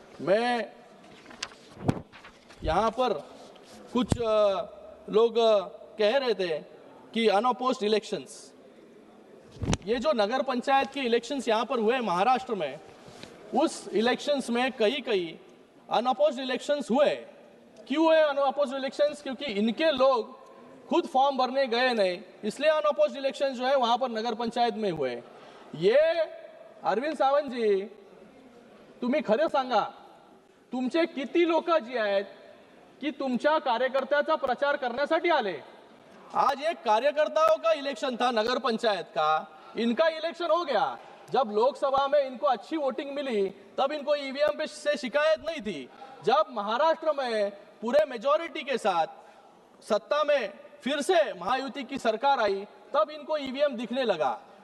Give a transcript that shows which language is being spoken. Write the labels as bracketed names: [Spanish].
[Hindi] मैं यहाँ पर कुछ लोग कह रहे थे कि अनअपोज्ड इलेक्शंस, ये जो नगर पंचायत के इलेक्शंस यहाँ पर हुए महाराष्ट्र में, उस इलेक्शंस में कई अनअपोज्ड इलेक्शंस हुए। क्यों हुए अनअपोज्ड इलेक्शंस? क्योंकि इनके लोग खुद फॉर्म भरने गए नहीं, इसलिए अनअपोज्ड इलेक्शंस जो है वहां पर नगर पंचायत में हुए। [Marathi] ये अरविंद सावंत जी, तुम्ही खरं सांगा, तुमचे किती लोक जी आहेत की तुमच्या कार्यकर्त्याचा प्रचार करण्यासाठी आले? [Hindi] आज एक कार्यकर्ताओं का इलेक्शन था नगर पंचायत का, इनका इलेक्शन हो गया। जब लोकसभा में इनको अच्छी वोटिंग मिली तब इनको ईवीएम पे से शिकायत नहीं थी। जब महाराष्ट्र में पूरे मेजॉरिटी के साथ सत्ता में फिर से महायुति की सरकार आई तब इनको ईवीएम दिखने लगा।